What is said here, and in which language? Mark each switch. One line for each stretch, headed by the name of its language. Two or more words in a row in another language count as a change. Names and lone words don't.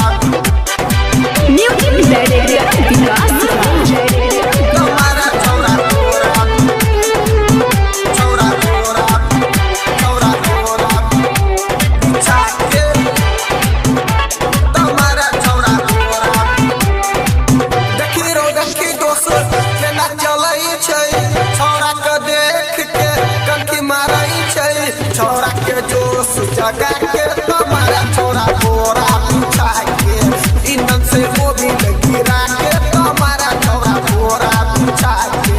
English: Music director Vikas Raj.
Angika: तुम्हारा छोरा बोरा, छोरा बोरा, छोरा बोरा. बिछा के, तुम्हारा छोरा बोरा. देखी दोस्त के ना चलै छै, छोरा के देख के कंठी मारै छै, छोरा के जोश जगा के तुम्हारा छोरा बोरा बिछा के ईंधन से मोबिल गिरा के तुम्हारा छोरा बोरा बिछा के।